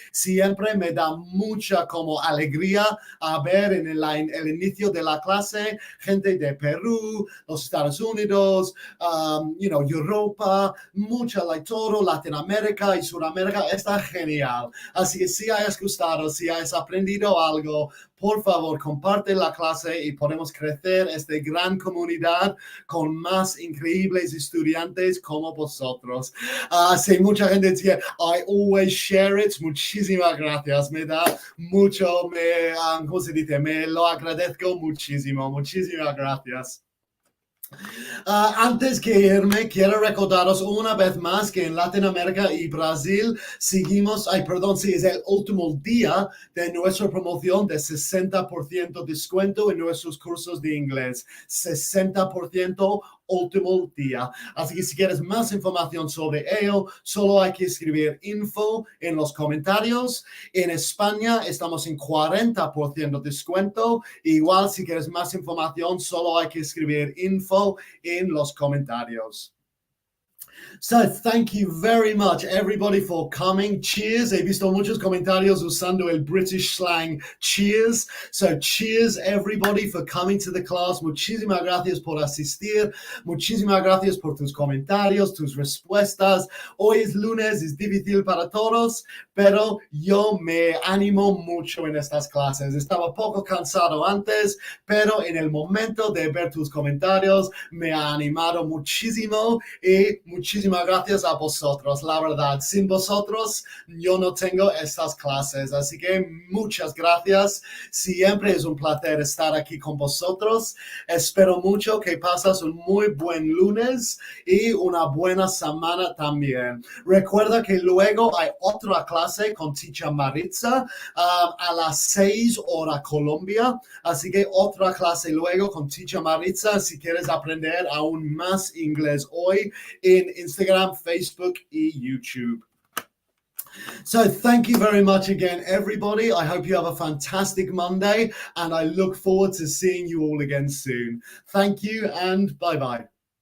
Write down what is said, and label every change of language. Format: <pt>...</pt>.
<es>Siempre me da mucha como alegría a ver en el inicio de la clase gente de Perú, los Estados Unidos, Europa, todo Latinoamérica y Sudamérica. Está genial. Así que si hayas gustado, si hayas aprendido algo, por favor, comparte la clase y podemos crecer esta gran comunidad con más increíbles estudiantes como vosotros. Sí, mucha gente dice,</es> <en>I always share it.</en> <es>Muchísimas gracias. Me da mucho, ¿cómo se dice? Me lo agradezco muchísimo. Muchísimas gracias. Antes que irme, quiero recordaros una vez más que en Latinoamérica y Brasil seguimos, es el último día de nuestra promoción de 60% descuento en nuestros cursos de inglés. 60% último día. Así que si quieres más información sobre ello, solo hay que escribir info en los comentarios. En España estamos en 40% descuento. Igual si quieres más información, solo hay que escribir info en los comentarios.</es> <en>So thank you very much, everybody, for coming. Cheers.</en> <es>He visto muchos comentarios usando el British slang cheers.</es> <en>So cheers, everybody, for coming to the class.</en> <es>Muchísimas gracias por asistir. Muchísimas gracias por tus comentarios, tus respuestas. Hoy es lunes, es difícil para todos, pero yo me animo mucho en estas clases. Estaba poco cansado antes, pero en el momento de ver tus comentarios me ha animado muchísimo y muchísimas gracias a vosotros. La verdad, sin vosotros yo no tengo estas clases, así que muchas gracias. Siempre es un placer estar aquí con vosotros. Espero mucho que pasas un muy buen lunes y una buena semana también. Recuerda que luego hay otra clase con Teacher Maritza a las 6 horas Colombia, así que otra clase luego con Teacher Maritza si quieres aprender aún más inglés hoy en Instagram, Facebook y YouTube.</es> <en>So thank you very much again, everybody. I hope you have a fantastic Monday and I look forward to seeing you all again soon. Thank you and bye-bye.</en>